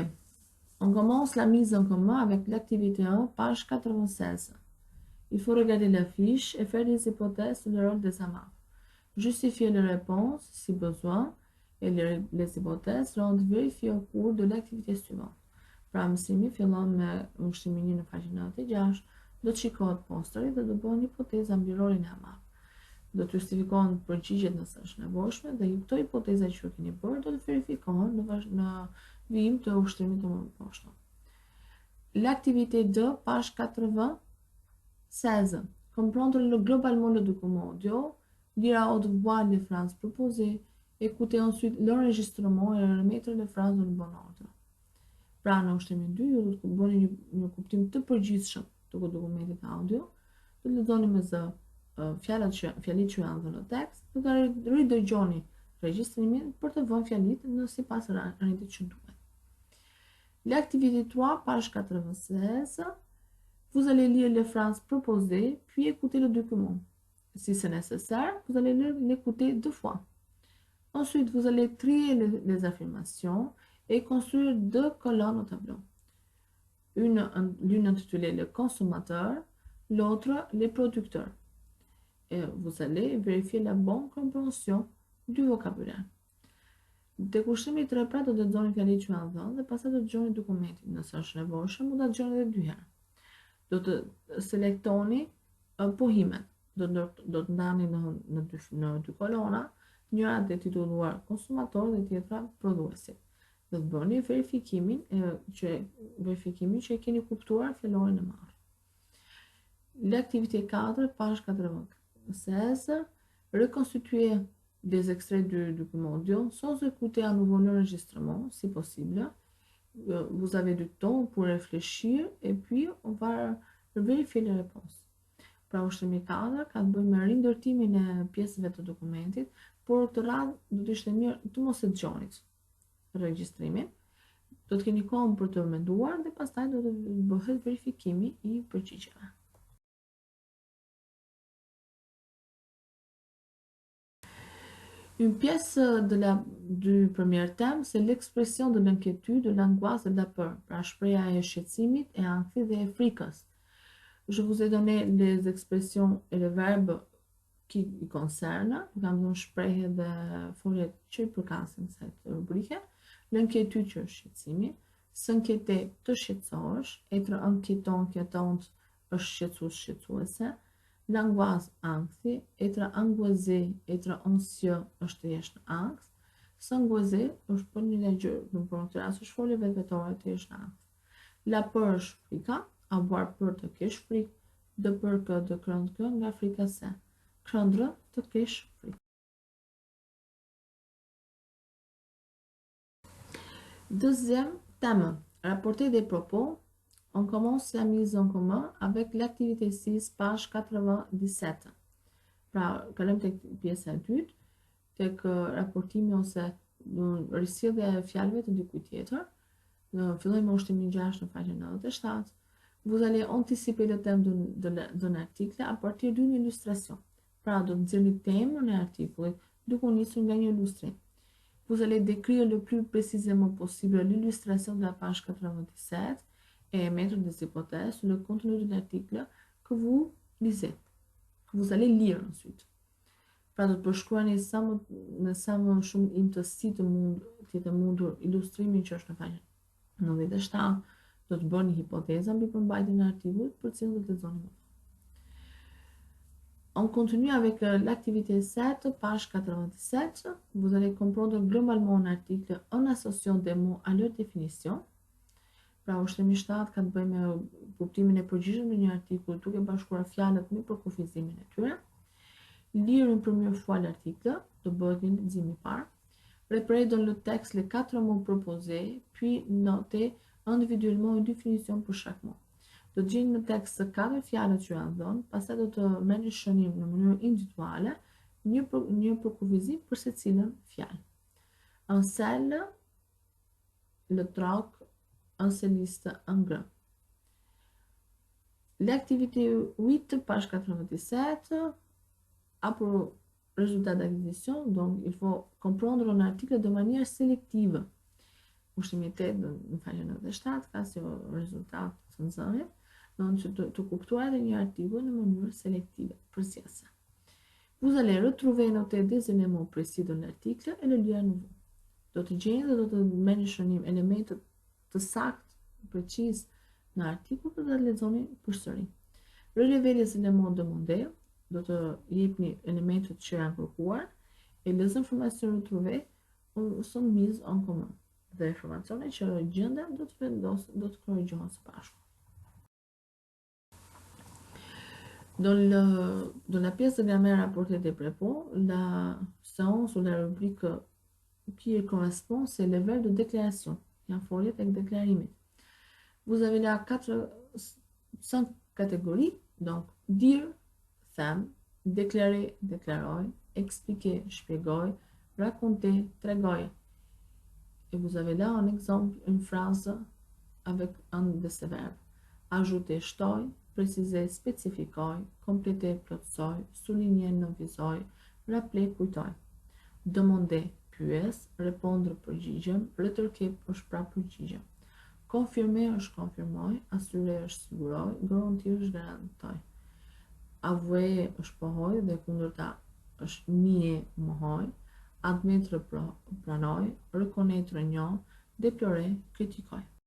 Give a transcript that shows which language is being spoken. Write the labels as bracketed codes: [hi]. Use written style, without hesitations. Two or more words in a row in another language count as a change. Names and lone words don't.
[fr] On commence la mise en commun avec l'activité 1, page 96. Il faut regarder la fiche et faire des hypothèses sur le rôle des amas. Justifier les réponses si besoin et les hypothèses seront vérifiées au cours de l'activité suivante. [sq] Pra mësimi fillon me ushtrimin 1 në faqen 96, do të shikohet posteri dhe do bëhen hipoteza mbi rolin e amat. Do të justifikohen përgjigjet nëse është nevojshme dhe këto hipoteza që keni bërë do të verifikohen në vijim të ushtrimit të më poshtë. [fr] L'activité 2, page 96. Comprendre globalement le document audio, lire à haute voix les phrases proposées, écouter ensuite l'enregistrement et remettre les phrases dans le bon ordre. [sq] Pra në ushtrimin 2, ju do të bëni një kuptim të përgjithshëm të dokumentit audio, do të lexoni me zë fjalit që janë dhënë në tekst, do të ridëgjoni regjistrimin për të vënë fjalit në sipas rëndit që duhet. [fr] L'activité 3, page 96, vous allez lire les phrases proposées, puis écouter le document. Si c'est nécessaire, vous allez l'écouter 2 fois. Ensuite, vous allez trier les affirmations et construire 2 colonnes au tableau. L'une intitulée le consommateur, l'autre les producteurs. Et vous allez vérifier la bonne compréhension du vocabulaire. [sq] Te kushtimi 3 pra do të lexoni fjalit që janë dhënë dhe pastaj do të dëgjoni dokumentin. Nëse është nevojshëm, mund ta dëgjoni edhe 2 herë. Do të selektoni pohimet. Do të ndani në dy kolona, njëra të titulluar konsumator dhe tjetra prodhuesi. Do të bëni verifikimin që e keni kuptuar fjalorin e marrë. [fr] L'activité 4, page 96, reconstituer des extraits du document audio sans écouter à nouveau l'enregistrement, si possible. Vous avez du temps pour réfléchir et puis on va vérifier les réponses. [sq] Pra ushtrimi 4 ka të bëjë me rindërtimin e pjesëve të dokumentit, por të radhë do të ishte mirë të mos e dëgjoni regjistrimin. Do të keni kohën për të menduar dhe pastaj do të bëhet verifikimi i përgjigjeve. [fr] Une pièce du premier thème, c'est l'expression de l'inquiétude, de l'angoisse et de la peur. [sq] Pra shpreha e shqetësimit, e ankthit dhe e frikës. [fr] Je vous ai donné les expressions et les verbes qui concernent. [sq] Kam dhënë shprehje dhe foljet që i përkasin kësaj rubrike. L'inquiétude që është shqetësimi, s'inquiéter të shqetësohesh, [fr] être inquiétant, inquiétante [sq] është shqetësues, shqetësuese. L'angoisse, ankthi, [fr] être angoissé, être anxieux [sq] është të jesh në ankth. S'angoisser është për një gjë, në këtë rast është folje vetvetore të jesh në ankth. [fr] La peur [sq] është frika, [fr] avoir peur [sq] të kesh frikë, [fr] de peur que, de craindre que, [sq] nga frika se. Craindre të kesh frikë. [fr] Deuxième thème, rapporter des propos. On commence la mise en commun avec l'activité 6, page 97. [sq] Pra, kalojmë tek pjesa e dytë, tek raportimi ose risjellja e fjalëve të dikujt tjetër. Fillojmë me ushtrimin 6 në faqen 97. [fr] Vous allez anticiper le thème d'un article à partir d'une illustration. [sq] Pra, do të nxjerrni temën e artikullit duke u nisur nga një ilustrim. [fr] Vous allez décrire le plus précisément possible l'illustration de la page 97 et émettre des hypothèses sur le contenu de l'article que vous lisez, que vous allez lire ensuite. [sq] Pra do të përshkruani me sa më shumë imtësi të mundur ilustrimin që është në faqen 97, do të bëni hipoteza mbi përmbajtjen e artikullit për cilën do të lexoni më. [fr] On continue avec l'activité 7, page 87. Vous allez comprendre globalement un article en associant des mots à leur définition. [sq] Pra ushtrimi 7 ka të bëjë me kuptimin e përgjithshëm në një artikull duke bashkuar fjalët me përkufizimin e tyre. [fr] Lire une première fois l'article, [sq] do bëhet një lexim i parë. [fr] Repérez dans le texte les 4 mots proposés, puis notez individuellement une définition pour chaque mot. [sq] Do të gjeni në tekst 4 fjalët që janë dhënë, pastaj do të merrni shënim në mënyrë individuale një për kufizim për secilën fjalë. [fr] Un sel, le troc, un celliste, un grain. L'activité 8, page 97, a pour résultat d'acquisition, donc il faut comprendre un article de manière sélective. [sq] Ushtimi 8 në faqen 97 ka si rezultat të nxënjes, që të kuptuar edhe një artikull në mënyrë selektive, përgjithëse. [fr] Vous allez retrouver et noter des éléments précis de l'article et le lire à nouveau. [sq] Do të gjeni dhe do të merrni shënim elementet të saktë, precis në artikull dhe të lexoni përsëri. [fr] Relevez les éléments demandés, [sq] do të jepni elementet që janë kërkuar [fr] et les informations retrouvées sont mises en commun. [sq] Dhe informacionet që gjenden do të korrigjohen së bashku. [fr] Dans la pièce de grammaire rapportée des propos, la séance ou la rubrique qui correspond, c'est le verbe de déclaration. Il y a un follet avec déclarimé. Vous avez là 5 catégories. Donc, dire, them, déclarer, déclaroj, expliquer, shpjegoj, raconter, tregoj. Et vous avez là un exemple, une phrase avec un de ces verbes. Ajouter, shtoj, préciser, spécifikoj, compléter, plotësoj, souligner, nënvizoj, rappeler, kujtoj. Demander, pyes, répondre, [sq] përgjigjem, retërkip është pra përgjigjem. Confirmer është konfirmoj, assurer është siguroj, garantir është garantoj. Avouer është pohoj dhe kundërta është nie, mohoj. [fr] Admettre, pranoj, reconnaître, njoh, déplorer, critiquer.